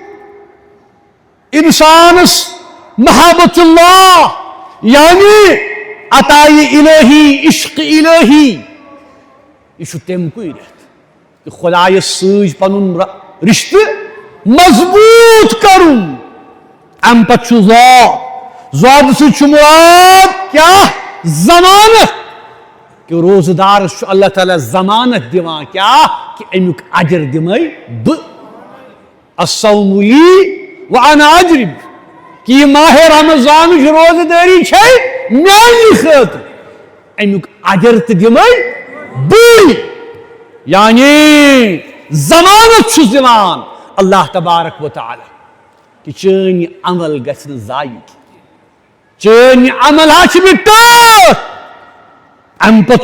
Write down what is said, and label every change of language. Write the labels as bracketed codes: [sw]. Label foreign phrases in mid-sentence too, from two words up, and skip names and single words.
[ks] انسانس محبت اللہ یعنی عطائی الہی عشق الہی یہ چھُ تَمہِ کُے رٮ۪تھ کہ خۄدایس سۭتۍ پنُن رشتہٕ مضبوط کرُن اَمہِ پتہٕ چھُ زۄد سۭتۍ چھُ مراد کیٛاہ ضمانت کہ روزٕ دارس چھُ اللہ تعالیٰ ضمانت دِوان کیٛاہ کہ امیُک اجر دِمے بہٕ [ar] الصوم لی وانا اجرب [ks] کہ یہ ماہ رمضانٕچ روزٕ دٲری چھے میانہِ خٲطرٕ امیُک اجر تہِ دِمے بٕے یعنی ضمانت چھُس دِوان اللہ تبارک و تعالیٰ کہ چٲنۍ عمل گژھِ نہٕ ضایع کینٛہہ چٲنۍ عمل ہا چھِ مےٚ ٹٲٹھ اَمہِ پتہٕ